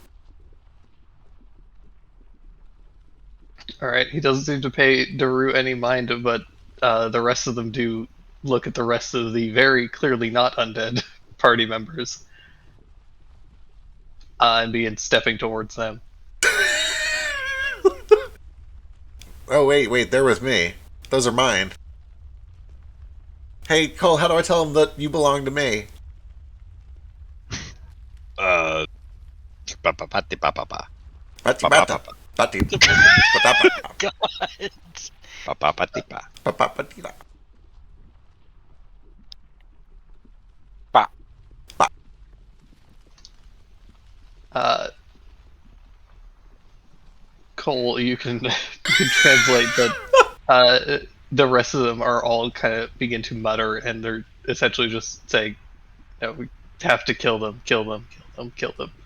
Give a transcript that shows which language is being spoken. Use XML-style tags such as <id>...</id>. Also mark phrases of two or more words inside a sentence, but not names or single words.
<en>Alright, he doesn't seem to pay Daru any mind, but the rest of them do look at the rest of the very clearly not undead party members, and begin stepping towards them. Oh, wait, they're with me. Those are mine. Hey, Cole, how do I tell them that you belong to me? Ba ba ba di ba ba ba. Bati bata. Bati bata. God. Ba ba ba di ba. Ba ba ba di da. Cole, you can translate that the rest of them are all kind of begin to mutter, and they're essentially just saying, "No, we have to kill them, kill them, kill them, kill them."</en>